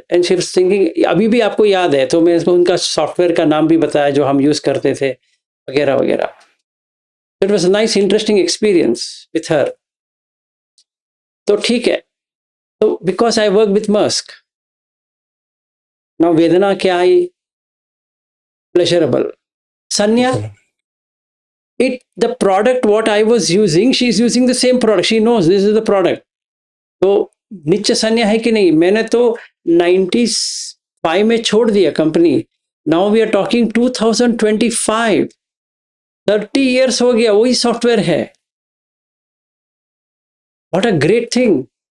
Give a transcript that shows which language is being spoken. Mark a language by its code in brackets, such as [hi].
[en] and she was thinking, [hi] अभी भी आपको याद है तो मैं इसमें उनका सॉफ्टवेयर का नाम भी बताया जो हम यूज करते थे, वगैरह वगैरह। [en] It was a nice interesting experience with her. [hi] तो ठीक है, [en] तो because I work with Musk, now [hi] वेदना क्या आई, [en] Pleasurable. Sanya, the product what I was using, she is using the same product, she knows this is the product. [hi] तो नित्य सन्या है कि नहीं? मैंने तो 95 में छोड़ दिया company. [en] now we are talking 2025, 30 years [hi] हो गया, वही सॉफ्टवेयर है। [en] What a great thing.